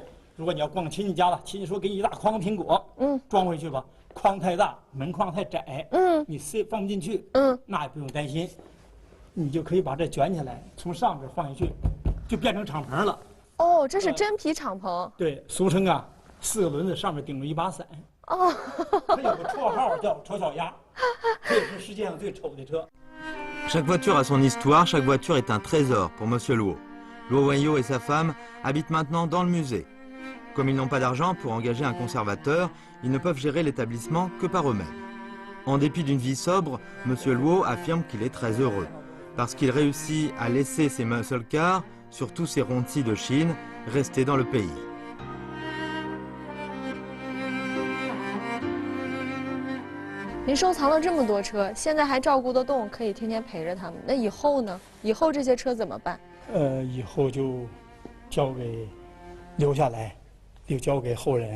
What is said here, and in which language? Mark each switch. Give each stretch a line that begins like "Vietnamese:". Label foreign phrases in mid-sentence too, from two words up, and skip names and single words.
Chinese: 如果你要逛亲戚家了，亲戚说给你一大筐苹果，装回去吧，筐太大，门框太窄，你放不进去，那也不用担心。你就可以把这卷起来，从上边放下去，就变成敞篷了。哦，这是真皮敞篷。对，俗称啊，4个轮子上面顶着一把伞。哦，它有个绰号叫“丑小鸭”，这也是世界上最丑的车。
French: Chaque voiture a son histoire, chaque voiture est un trésor pour Monsieur Luo. Luo Wanyo et sa femme habitent maintenant dans le musée. Comme ils n'ont pas d'argent pour engager un conservateur, ils ne peuvent gérer l'établissement que par eux-mêmes. En dépit d'une vie sobre, Monsieur Luo affirme qu'il est très heureux. Parce qu'il réussit à laisser ses
English: muscle cars,
French: surtout ses Hongqi de Chine, rester dans le pays.
Chinese: 您收藏了这么多车，现在还照顾得动，可以天天陪着他们。那以后呢？以后这些车怎么办？以后就留下来，就交给后人。